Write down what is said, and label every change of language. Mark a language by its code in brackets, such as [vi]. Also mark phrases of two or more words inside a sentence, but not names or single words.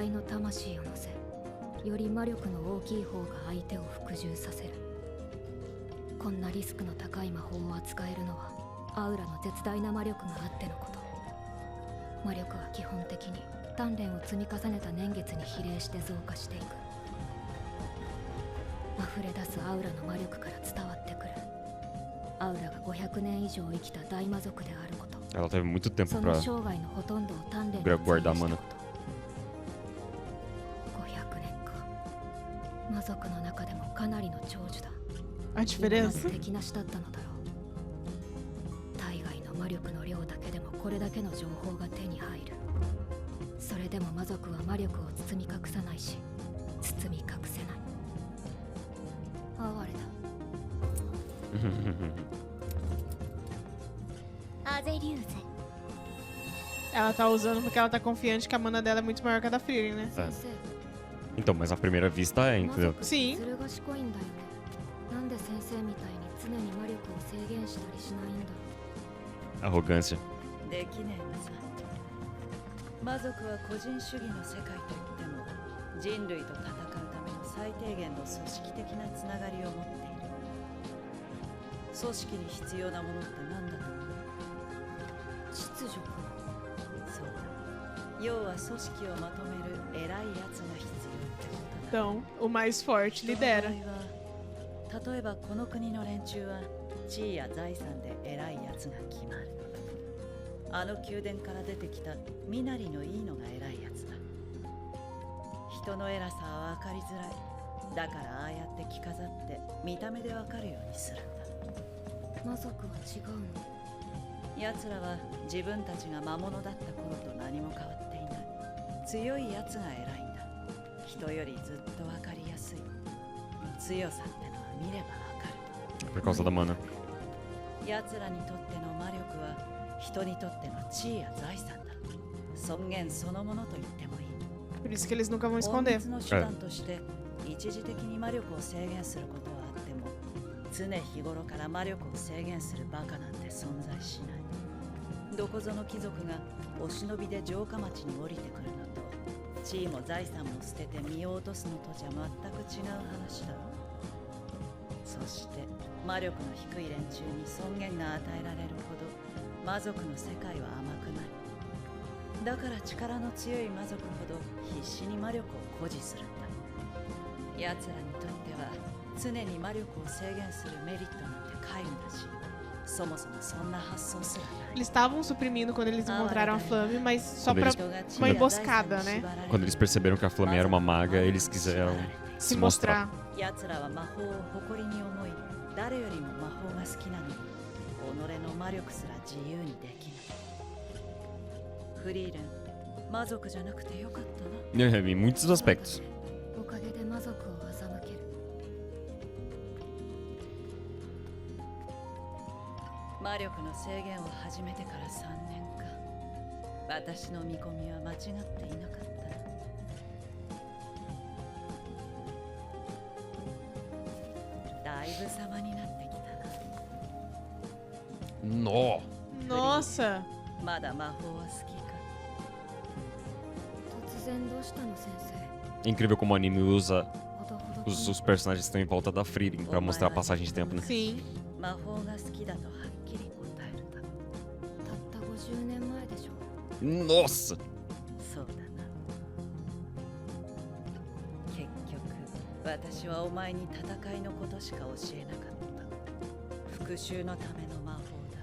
[ja] いの魂を乗せより魔力の大きい方が相手を服従させるこんなリスクの高い魔法を扱えるのはアウラの絶大な魔力があってのこと魔力は基本的に鍛錬を積み重ねた年月に比例して増加していく溢れ出すアウラの魔力から伝わってくるアウラが500年以上生きた大魔族であること [pt] Ela teve muito tempo [ja] そ [pt] pra [ja] の生涯のほとんどを鍛錬に [pt] guardar mana. [ja] 500年か魔族の中でもかなりの長寿だ [pt] A [ja] 今ま [pt] diferença. [ja] で敵なしだったのだろう大概の魔力の量だけでもこれだけの情報が手に入るそれでも魔族は魔力を包み隠さないし包み隠せない哀れだアゼリューゼ [pt] Ela tá usando porque ela tá confiante que a mana dela é muito maior que a da Frieren, né? [ja] 先生 [pt] Então, mas à primeira vista é, [ja] 魔 [pt] entendeu? [ja] 族って [pt] Sim. [ja] ずる賢いんだよねなんで先生みたいに常に魔力を制限したりしないんだ [pt] Arrogância. [ja] できねえのさ魔族は個人主義の世界といっても人類と戦うための最低限の組織的なつながりを持っている組織に必要なものって何だと思う秩序かそうだ要は組織をまとめる偉いやつが必要ってことだ [pt] Então, o mais forte [ja] 人の [pt] lidera. [ja] 場合は例えばこの国の連中は地位や財産で偉いやつが決まるあの宮殿から出てきた身なりのいいのが偉いやつだ人の偉さは分かりづらいだからああやって着飾って見た目で分かるようにするんだ魔族は違うの奴らは自分たちが魔物だった頃と何も変わっていない強い奴が偉いんだ人よりずっと分かりやすい強さってのは見れば分かる [pt] Por causa da mana. [ja] 奴らにとっての魔力は人にとっての地位や財産だ尊厳そのものと言ってもいい [pt] Por isso que eles nunca vão [ja] 法 [pt] esconder. [ja] 律の手段として一時的に魔力を制限することはあっても常日頃から魔力を制限するバカなんて存在しないどこぞの貴族がお忍びで城下町に降りてくるのと地位も財産も捨てて身を落とすのとじゃ全く違う話だろそして魔力の低い連中に尊厳が与えられるほど魔族の世界は甘くないだから力の強い魔族ほど必死に魔力を誇示するんだ奴らにとっては常に魔力を制限するメリットなんて皆無だしそもそもそんな発想すらない [pt] Eles estavam suprimindo quando eles encontraram a Flame, mas só Quando pra eles- uma emboscada, né? Quando eles perceberam que a Flame era uma maga, eles quiseram Se se mostrar. mostrar. [ja] 奴らは魔法を誇りに思い誰よりも魔法が好きなのに己の魔力すら自由にできないフリーレン魔族じゃなくてよかったな [pt] Em muitos aspectos. [ja] おかげで魔族を欺ける魔力の制限を始めてから3年か私の見込みは間違っていなかっただいぶ様になってきた [pt] No! Nossa! [ja] なまだ魔法は好きか突然どうしたの先 [pt] É incrível como o anime usa [ja] 生ほどほど [pt] os personagens que estão em volta da Frieren pra mostrar a passagem de tempo, né? Sim. [ja] 魔法が好きだとはっきり答えるかたった50年前でしょ [pt] Nossa! [ja] そうだな結局私はお前に戦いのことしか教えなかった復讐のための魔法だ